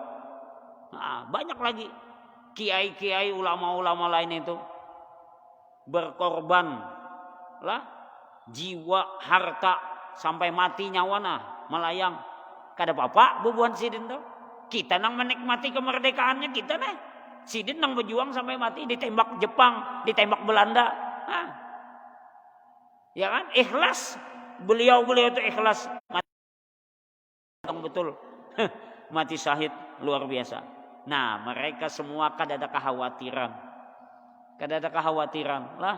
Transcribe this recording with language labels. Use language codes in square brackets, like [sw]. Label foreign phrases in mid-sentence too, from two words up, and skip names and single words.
[bjn] Nah, banyak lagi kiai-kiai ulama-ulama lain itu berkorban lah jiwa harta sampai mati nyawana melayang kada apa bubuhan sidin tuh. Kita nang menikmati kemerdekaannya kita nih. Sidin nang berjuang sampai mati, ditembak Jepang, ditembak Belanda. Hah. Ya kan? Ikhlas. Beliau itu ikhlas. Betul. Mati syahid luar biasa. Nah, mereka semua kada ada kekhawatiran. Kada ada kekhawatiran lah.